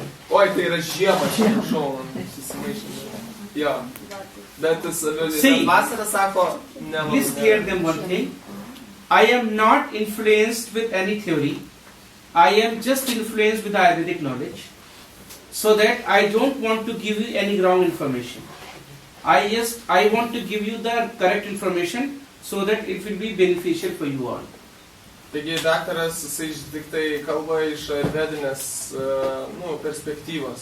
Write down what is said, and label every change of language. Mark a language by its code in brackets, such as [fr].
[lt] Oi, tai yra žiema, šau, susimaišė. Jo. Bet vasara sako, [en] please clear them one thing. I am not influenced with any theory. I am just influenced with the Ayurvedic knowledge. So that I don't want to give you any wrong information. I want to give you the correct information so that it will be beneficial for you all. [lt] Taigi daktaras, jisai tik tai kalba iš ayurvedinės perspektyvos.